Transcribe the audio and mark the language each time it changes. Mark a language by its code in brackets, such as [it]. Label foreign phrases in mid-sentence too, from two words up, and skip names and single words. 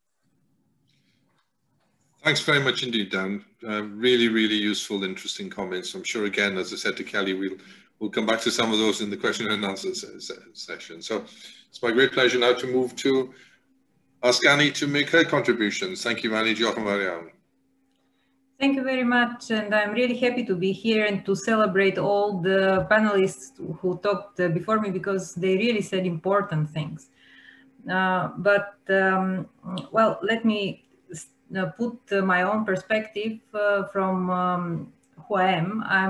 [en] Thanks very much indeed, Dan. Really, really useful, interesting comments. I'm sure, again, as I said to Kelly, we'll come back to some of those in the question and answer session. So it's my great pleasure now to move to ask Annie to make her contributions. Thank you, [cy] Annie. Diolch yn fawr iawn. [en] Thank you very much, and I'm really happy to be here and to celebrate all the panelists who talked before me, because they really said important things. Well, let me put my own perspective from who I am.